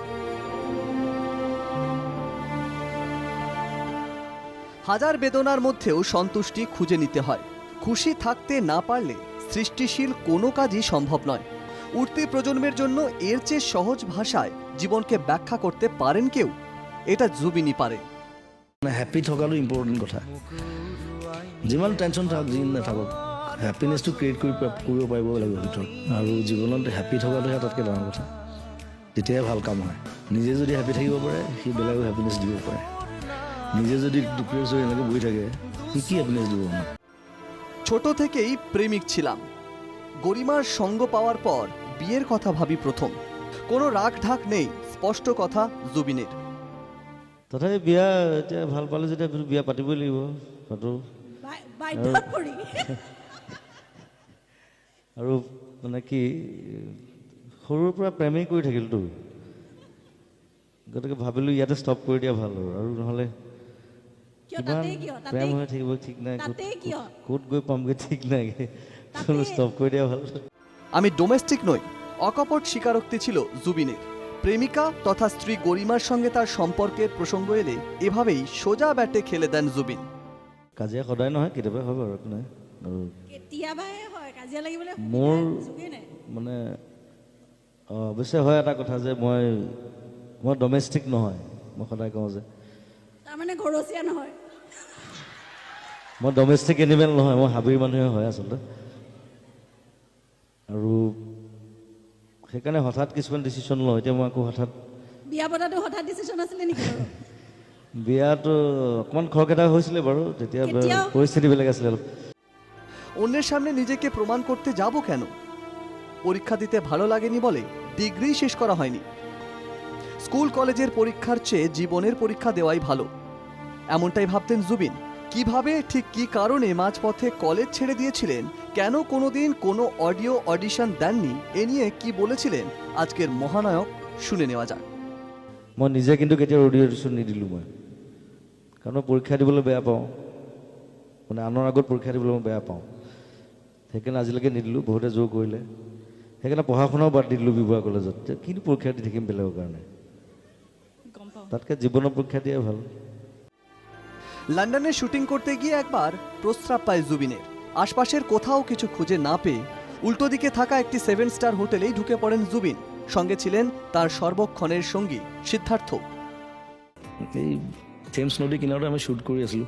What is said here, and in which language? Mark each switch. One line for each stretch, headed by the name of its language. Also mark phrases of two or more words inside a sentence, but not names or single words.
Bangla: হাজার বেদনার মধ্যেও সন্তুষ্টি খুঁজে নিতে হয়। খুশি থাকতে না পারলে সৃষ্টিশীল কোনো কাজই সম্ভব নয়। উঠতি প্রজন্মের জন্য এর চেয়ে সহজ ভাষায় জীবনকে ব্যাখ্যা করতে পারেন কেউ? এটা জুবিনই পারে।
Assamese: হ্যাপি থকাটো ইম্পৰ্টেণ্ট কথা। যিমান টেনশ্যন থাকক যি নাথাকক, হেপিনেছটো ক্ৰিয়েট কৰিব পাৰিব লাগিব ভিতৰত। আৰু জীৱনত হেপি থকাটোহে আটাইতকৈ ডাঙৰ কথা। তেতিয়াহে ভাল কাম হয়। নিজে যদি হেপি থাকিব পাৰে, সি বেলেগক হেপিনেছ দিব পাৰে। নিজে যদি ডিপ্ৰেছ হৈ এনেকৈ বহি থাকে, সি কি হেপিনেছ দিব?
Bangla: ছোট থেকেই প্রেমিক ছিলাম। গরিমার সঙ্গ পাওয়ার পর বিয়ের কথা ভাবি প্রথম। কোনো রাগ ঢাক নেই, স্পষ্ট কথা জুবিনের।
Assamese: তথাপি বিয়া এতিয়া ভাল পালে যেতিয়া বিয়া পাতিবই লাগিব, পাতো। আৰু মানে কি সৰুৰ পৰা প্ৰেমেই কৰি থাকিলতো, গতিকে ভাবিলোঁ ইয়াতে ষ্টপ কৰি দিয়া ভাল আৰু নহ'লে কিমান প্ৰেম হৈ থাকিব ঠিক নাই, ক'ত গৈ পামগৈ ঠিক নাই, ষ্টপ কৰি দিয়া ভাল।
Bangla: আমি ডোমেস্টিক নই, অকপট স্বীকারোক্তি ছিল জুবিনের। প্রেমিকা তথা স্ত্রী গরিমার সঙ্গে তার সম্পর্কের প্রসঙ্গ এলে এভাবেই সোজা ব্যাটে খেলে দেন জুবিন।
Assamese: কাজিয়া সদায় নহয়, কেতিয়াবা হয় বাৰু, একো নাই। আৰু মোৰ মানে অৱশ্যে হয় এটা কথা যে মই ডমেষ্টিক নহয়। মই সদায় কওঁ যে মই
English: domestic animal
Assamese: নহয়, মই হাবিৰ মানুহে হয় আচলতে। আৰু সেইকাৰণে হঠাৎ কিছুমান ডিচিশ্যন লওঁ। এতিয়া মই আকৌ হঠাৎ বিয়াটো অকণমান খৰখেদা হৈছিলে বাৰু, তেতিয়া পৰিস্থিতি বেলেগ আছিলে অলপ।
Bangla: অন্যের সামনে নিজেকে প্রমাণ করতে যাব কেন? পরীক্ষা দিতে ভালো লাগেনি বলে ডিগ্রি শেষ করা হয়নি। স্কুল কলেজের পরীক্ষার চেয়ে জীবনের পরীক্ষা দেওয়াই ভালো, এমনটাই ভাবতেন জুবিন। কিভাবে, ঠিক কি কারণে মাঝপথে কলেজ ছেড়ে দিয়েছিলেন, কেন কোনোদিন কোনো
English: audio audition
Bangla: দেননি, এ নিয়ে কি বলেছিলেন আজকের মহানায়ক, শুনে নেওয়া যাক।
Assamese: মই নিজে কিন্তু কেতিয়াও
English: audio audition
Assamese: নিদিলোঁ মই, কাৰণ মই পৰীক্ষা দিবলৈ বেয়া পাওঁ, মানে আনৰ আগত পৰীক্ষা দিবলৈ মই বেয়া পাওঁ। সেইকাৰণে আজিলৈকে নিদিলোঁ, বহুতে জোৰ কৰিলে। সেইকাৰণে পঢ়া শুনাও বাদ দি দিলোঁ বিবৰুৱা কলেজত। কিন্তু পৰীক্ষা দি থাকিম বেলেগৰ কাৰণে, তাতকৈ জীৱনৰ পৰীক্ষা দিয়াই ভাল।
Bangla: লন্ডনে শুটিং করতে গিয়ে একবার প্রস্রাব পায় জুবিনের। আশপাশের কোথাও কিছু খুঁজে না পেয়ে উল্টো দিকে থাকা একটি
English: 7 star hotelei
Bangla: ঢুকে পড়েন জুবিন। সঙ্গে ছিলেন তার সর্বক্ষণের সঙ্গী সিদ্ধার্থ।
Assamese: এই থেমছ নদী কিনাৰতে আমি শ্বুট কৰি আছিলোঁ।